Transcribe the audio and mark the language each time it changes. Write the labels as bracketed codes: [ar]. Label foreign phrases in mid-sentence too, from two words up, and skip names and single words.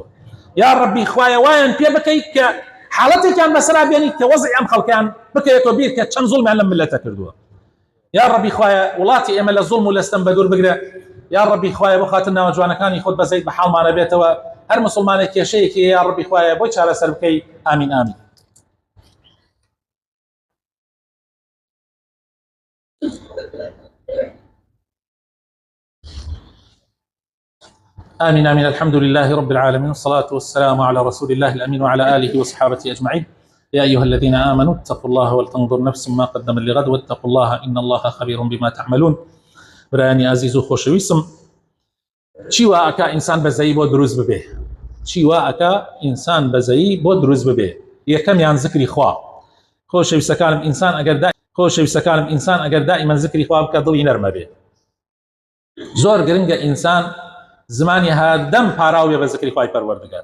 [ckb] یا ڕەبی خوایە وایان پێ بکەیت کە حاڵەتێکیان بەسەرا بێنیت کە وەزعی ئەم خەڵکیان بکەوێتەوە بیر کە چەند زوڵمیان لەم ملەتە کردووە. یا ڕەبی خوایە وڵاتی ئێمە لە زوڵم و لەستەم بەدوور بگرە. یا ڕەبی خوایە بۆ خاتر ناوجوانەکانی خۆت بەزەیت بە حاڵمانە بێتەوە. هەر مسلمانێک کێشەیەکی یا ڕەبی خوایە بۆی چارەسەر بکەی. ئامین ئامین. [ar] آمين آمين. الحمد لله رب العالمين، والصلاة والسلام على رسول الله الأمين وعلى آله وصحابته أجمعين. يا أيها الذين آمنوا اتقوا الله ولتنظر نفس ما قدمت لغد واتقوا الله إن الله خبير بما تعملون. [ckb] براني عزيز وخوشويسم، چی وا ئەکا ئینسان بەزەیی بۆ دروست ببێ، چی وا ئەکا ئینسان بەزەیی بۆ دروست ببێ. یەکەمیان زکری خوا. خۆشەویستەکانم ئینسان ئەگەر دائیمەن زکری خوا بکە دڵی نەرمە بێ. زۆر گرنگە ئینسان زمانی هەردەم پاراو بێ بە زکری خوای پەروەردگار.